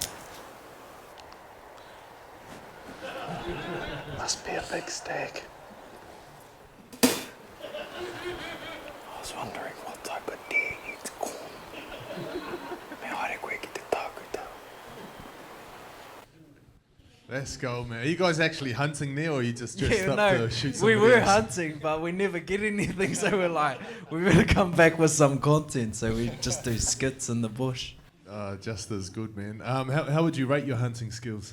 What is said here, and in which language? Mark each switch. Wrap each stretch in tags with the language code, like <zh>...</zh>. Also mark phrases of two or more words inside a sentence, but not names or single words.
<en>Must be a big stag. I was wondering what type of deer eats corn.</en> <mi>Me haere koe ki te tākuta.</mi> <en>Let's go, man. Are you guys actually hunting there, or are you just dressed up to shoot some we were videos? hunting, but we never get anything, so we're like, we better come back with some content, so we just do skits in the bush. Just as good, man. How would you rate your hunting skills?</en>